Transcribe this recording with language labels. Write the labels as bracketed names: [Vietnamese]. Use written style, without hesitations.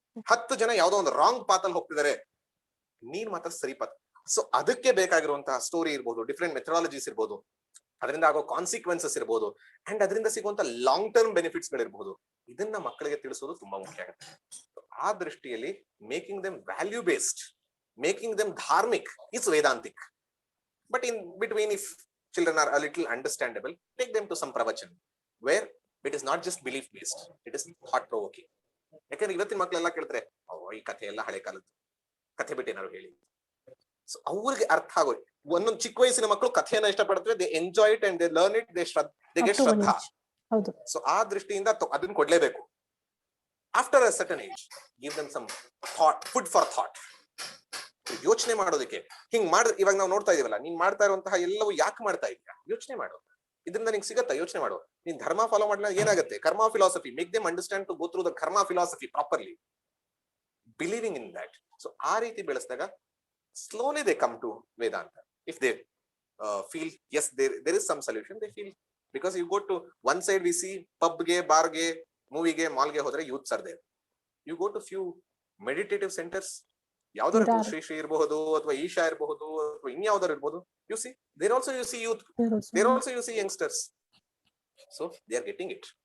[Kannada] 10 ಜನ ಯಾವ್ದೋ ಒಂದು ರಾಂಗ್ ಪಾತ್ ಅಲ್ಲಿ ಹೋಗ್ತಿದ್ದಾರೆ, ನೀನ್ ಮಾತ್ರ ಸರಿ ಪಾತ್. ಸೊ ಅದಕ್ಕೆ ಬೇಕಾಗಿರುವಂತಹ ಸ್ಟೋರಿ ಇರ್ಬೋದು, ಡಿಫ್ರೆಂಟ್ ಮೆಥಡಾಲಜೀಸ್ ಇರ್ಬೋದು. ಅದರಿಂದ ಆಗೋ ಕಾನ್ಸಿಕ್ವೆನ್ಸಸ್ ಇರ್ಬೋದು ಅಂಡ್ ಅದರಿಂದ ಸಿಗುವಂತ ಲಾಂಗ್ ಟರ್ಮ್ ಬೆನಿಫಿಟ್ಸ್ ಗಳಿರ್ಬೋದು. ಇದನ್ನ ಮಕ್ಕಳಿಗೆ ತಿಳಿಸೋದು ತುಂಬಾ ಮುಖ್ಯ ಆಗುತ್ತೆ. ಆ ದೃಷ್ಟಿಯಲ್ಲಿ [English] Making them value based, making them dharmik is vedantik. But in between, if children are a little understandable, take them to some pravachan where it is not just belief based, it is thought provoking. [Kannada] ಯಾಕಂದ್ರೆ ಇವತ್ತಿನ ಮಕ್ಕಳೆಲ್ಲ ಕೇಳ್ತಾರೆ, ಈ ಕಥೆ ಎಲ್ಲ ಹಳೆ ಕಾಲದ್ದು, ಕಥೆ ಬಿಟ್ಟು ಏನಾದ್ರು ಹೇಳಿ. ಸೊ ಅವ್ರಿಗೆ ಅರ್ಥ ಆಗೋಯ್ತು. ಒಂದೊಂದು ಚಿಕ್ಕ ವಯಸ್ಸಿನ ಮಕ್ಕಳು ಕಥೆಯನ್ನ ಇಷ್ಟಪಡ್ತಾರೆ, [English] They enjoy it and they learn it, they get shraddha. [Kannada] So ಆ ದೃಷ್ಟಿಯಿಂದ ಅದನ್ನ ಕೊಡ್ಲೇಬೇಕು. [English] after a certain age give them some thought, food for thought, [Kannada] ಯೋಚನೆ ಮಾಡೋದಕ್ಕೆ. ಹಿಂಗ್ ಮಾಡಿದ್ರೆ ಇವಾಗ ನಾವು ನೋಡ್ತಾ ಇದೀವಲ್ಲ, ನೀನ್ ಮಾಡ್ತಾ ಇರುವಂತಹ ಎಲ್ಲವೂ ಯಾಕೆ ಮಾಡ್ತಾ ಇದೀಯಾ, ಯೋಚನೆ ಮಾಡು. ಇದರಿಂದ ನಿಂಗೆ ಸಿಗತ್ತಾ, ಯೋಚನೆ ಮಾಡು. ನೀನ್ ಧರ್ಮ ಫಾಲೋ ಮಾಡಿದ್ರೆ ಏನಾಗುತ್ತೆ, ಕರ್ಮ philosophy, [English] Make them understand to go through the karma philosophy properly, believing in that. [Kannada] So ಆ ರೀತಿ ಬೆಳೆಸಿದಾಗ [English] slowly they come to Vedanta. If they feel yes, there is some solution, they feel, because you go to one side, we see pub ge, bar ge, movie ge, mall ge hodre youths are there. You go to few meditative centers, [Kannada] ಯಾವ್ದಾರು ಶ್ರೀ ಶ್ರೀ ಇರಬಹುದು ಅಥವಾ ಈಶಾ ಇರಬಹುದು ಅಥವಾ ಇನ್ಯಾವ್ದಾರು ಇರಬಹುದು, [English] you see there also you see youth, there also you see youngsters, so they are getting it.